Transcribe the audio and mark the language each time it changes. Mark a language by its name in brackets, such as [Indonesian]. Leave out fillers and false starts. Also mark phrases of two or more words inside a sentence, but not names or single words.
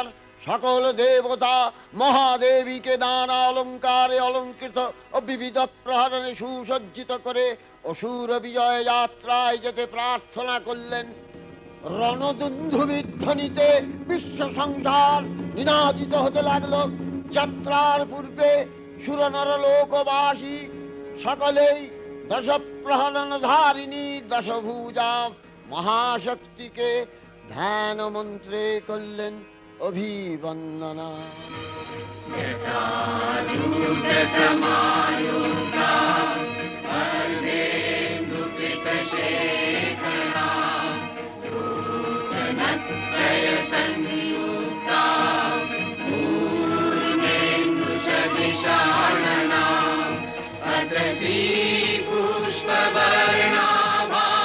[Bangla] সকল দেবতা মহাদেবীকে নানা অলঙ্কারে অলঙ্কৃত ও বিবিধ প্রহরণে সুসজ্জিত করে অসুর বিজয় যাত্রায় যেতে প্রার্থনা করলেন। রণদুন্ধুবির ধ্বনিতে বিশ্ব সংসার নিনাদিত হতে লাগলো। যাত্রার পূর্বে সুরনর লোকবাসী সকলেই দশ প্রহরণ ধারিণী দশভুজা মহাশক্তিকে ধ্যান মন্ত্রে করলেন অভিবন্দনা। [Sanskrit] जटाजूटसमायुक्ता अर्धेन्दुकृतशेखरा लोचनत्रयसंयुक्ता पूर्णेन्दुसदृशानना अदृशी पुष्पवर्णाभा